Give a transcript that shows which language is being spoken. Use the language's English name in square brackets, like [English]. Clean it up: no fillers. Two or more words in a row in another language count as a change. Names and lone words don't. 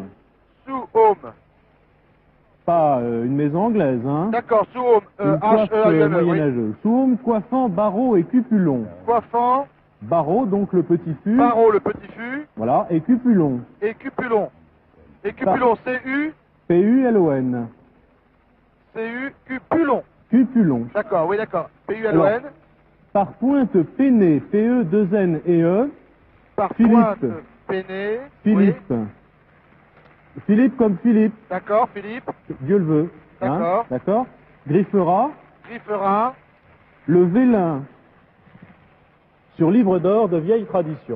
[French] sous home. Pas une maison anglaise, hein. D'accord, sous home, Une coiffe H-E-A-U-M-E, oui. moyenâgeuse. Sous Home, coiffant, barreau et cupulon. Coiffant, Barreau, donc le petit fût. barreau, le petit fût, Voilà, et cupulon. et cupulon. Et cupulon, C-U, P-U-L-O-N. C-U, cupulon. Cupulon. D'accord, oui, d'accord. P-U-L-O-N, Par pointe peinée, P-E-2-N-E-E, par Philippe. pointe, peiné, oui. Philippe. Philippe comme Philippe, D'accord, Philippe, Dieu le veut. D'accord. D'accord. Griffera, Griffera, le vélin sur livre d'or de vieille tradition.